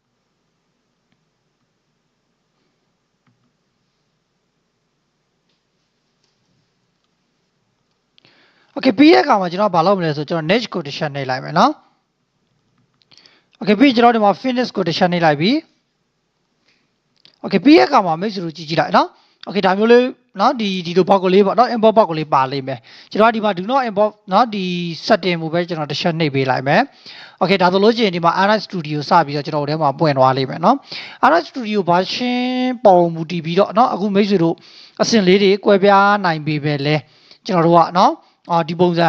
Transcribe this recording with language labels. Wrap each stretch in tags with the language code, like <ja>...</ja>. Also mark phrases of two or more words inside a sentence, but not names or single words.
<my>okay ပြီးတဲ့အခါမှာကျွန်တော်ဘာလုပ်မလဲဆိုကျွန်တော် niche ကိုတစ်ချက်နှိပ်လိုက်မယ်เนาะ okay ပြီးကျွန်တော်ဒီမှာ finish ကိုတစ်ချက်နှိပ်လိုက်ပြီ okay ပြီးတဲ့အခါမှာမိတ်ဆွေတို့ကြည့်လိုက်เนาะ okay ဒါမျိုးလေးနော်ဒီလို box ကိုလေးပေါ့နော်</my> <en>import box</en> <my>ကိုလေးပါလိမ့်မယ်ကျွန်တော်ဒီမှာ</my> <en>do not import</en> <my>နော်ဒီ setting ကိုပဲကျွန်တော်တစ်ချက်နှိပ်ပေးလိုက်မယ် okay ဒါဆိုလို့ရှိရင်ဒီမှာ Android Studio စပြီးတော့ကျွန်တော်တို့ထဲမှာပွင့်သွားလိမ့်မယ်နော် Android Studio version ပုံမူတည်ပြီးတော့နော်အခုမိတ်ဆွေတို့အဆင့်လေးတွေကွဲပြားနိုင်ပေပဲလဲကျွန်တော်တို့ကနော်ဒီပုံစံအ</my>